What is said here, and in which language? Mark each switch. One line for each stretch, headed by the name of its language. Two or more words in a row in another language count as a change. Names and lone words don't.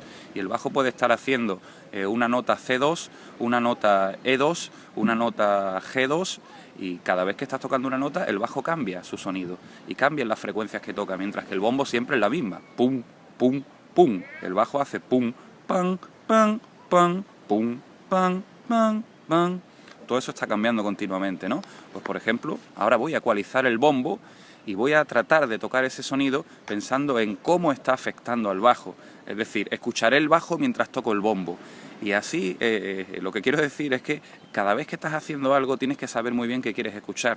Spanish: Y el bajo puede estar haciendo una nota C2, una nota E2, una nota G2, y cada vez que estás tocando una nota, el bajo cambia su sonido y cambian las frecuencias que toca, mientras que el bombo siempre es la misma. Pum, pum, pum. El bajo hace pum, pam, pam, pam, pum, pam, pam, pam. Todo eso está cambiando continuamente, ¿no? Pues por ejemplo, ahora voy a ecualizar el bombo y voy a tratar de tocar ese sonido pensando en cómo está afectando al bajo. Es decir, escucharé el bajo mientras toco el bombo. Y así, lo que quiero decir es que cada vez que estás haciendo algo tienes que saber muy bien qué quieres escuchar.